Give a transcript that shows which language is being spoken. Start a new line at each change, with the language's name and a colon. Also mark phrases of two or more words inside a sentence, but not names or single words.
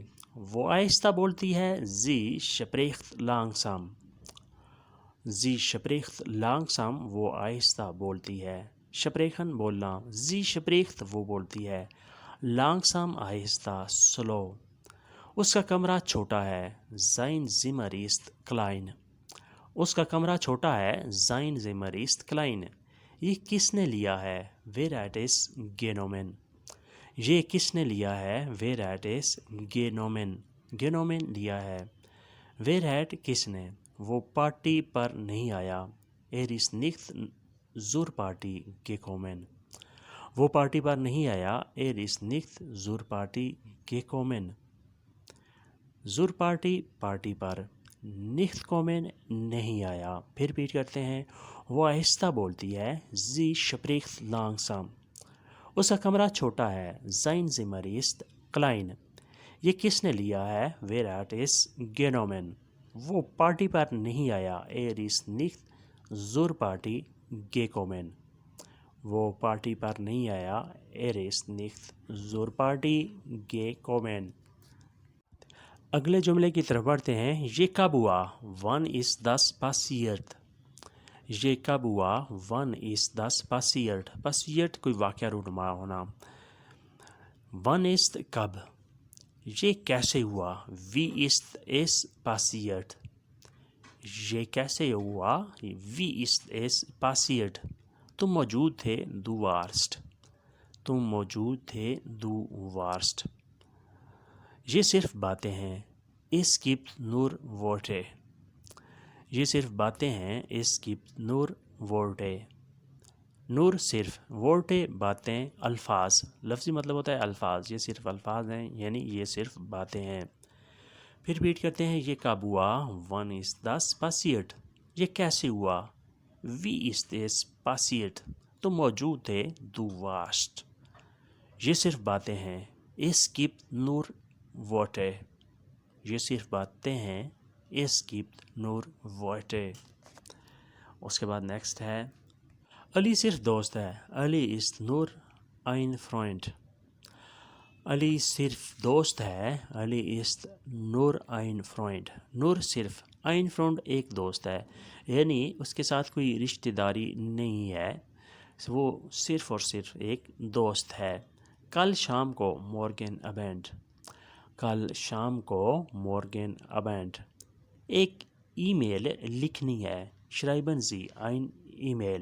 Urdu: وہ آہستہ بولتی ہے
German: sie spricht langsam. sie spricht langsam,
Urdu: وہ آہستہ بولتی ہے۔ شپریخن بولنا،
German: sie spricht
Urdu: وہ بولتی ہے، لانگسام آہستہ سلو۔ اس کا کمرہ چھوٹا ہے،
German: sein Zimmer ist klein.
Urdu: اس کا کمرہ چھوٹا ہے،
German: sein Zimmer ist klein.
Urdu: یہ کس نے لیا ہے،
German: wer hat es genommen۔
Urdu: یہ کس نے لیا ہے،
German: wer hat es genommen۔
Urdu: genommen لیا ہے۔
German: wer hat
Urdu: کس نے، وہ پارٹی پر نہیں آیا،
German: er ist nicht zur Party gekommen۔
Urdu: وہ پارٹی پر نہیں آیا،
German: er ist nicht zur Party gekommen۔ zur Party
Urdu: پارٹی پر،
German: nicht kommen
Urdu: نہیں آیا۔ پھر ریپیٹ کرتے ہیں۔ وہ آہستہ بولتی ہے،
German: sie spricht langsam۔
Urdu: اس کا کمرہ چھوٹا ہے،
German: sein Zimmer ist klein۔
Urdu: یہ کس نے لیا ہے،
German: wer hat es genommen۔
Urdu: وہ پارٹی پر نہیں آیا،
German: er ist nicht zur Party gekommen۔
Urdu: وہ پارٹی پر نہیں آیا،
German: er ist nicht zur Party gekommen۔
Urdu: اگلے جملے کی طرف بڑھتے ہیں۔ یہ کب ہوا،
German: wann ist das passiert۔
Urdu: یہ کب ہوا،
German: wann ist das passiert۔
Urdu: passiert کوئی واقعہ رونما ہونا۔
German: wann ist
Urdu: کب۔ یہ کیسے ہوا،
German: wie ist es passiert۔
Urdu: یہ کیسے ہوا،
German: wie ist es passiert۔
Urdu: تم موجود تھے،
German: du warst۔
Urdu: تم موجود تھے،
German: du warst۔
Urdu: یہ صرف باتیں ہیں،
German: es gibt nur Worte۔
Urdu: یہ صرف باتیں ہیں،
German: es gibt nur Worte۔
Urdu: nur صرف، Worte باتیں، الفاظ، لفظی مطلب ہوتا ہے الفاظ، یہ صرف الفاظ ہیں، یعنی یہ صرف باتیں ہیں۔ پھر ریپیٹ کرتے ہیں۔ یہ کب ہوا،
German: wann ist das passiert۔
Urdu: یہ کیسے ہوا،
German: wie ist es passiert۔
Urdu: تم موجود تھے،
German: du warst۔
Urdu: یہ صرف باتیں ہیں،
German: es gibt nur Worte۔
Urdu: یہ صرف باتیں ہیں،
German: es gibt nur Worte۔
Urdu: اس کے بعد نیکسٹ ہے، علی صرف دوست ہے، علی
German: ist nur ein Freund۔
Urdu: علی صرف دوست ہے، علی
German: ist nur ein Freund۔
Urdu: nur صرف،
German: ein Freund
Urdu: ایک دوست ہے، یعنی اس کے ساتھ کوئی رشتہ داری نہیں ہے، وہ صرف اور صرف ایک دوست ہے۔ کل شام کو
German: morgen Abend۔
Urdu: کل شام کو
German: morgen Abend۔
Urdu: ایک ای میل لکھنی ہے،
German: schreiben Sie ein E-Mail۔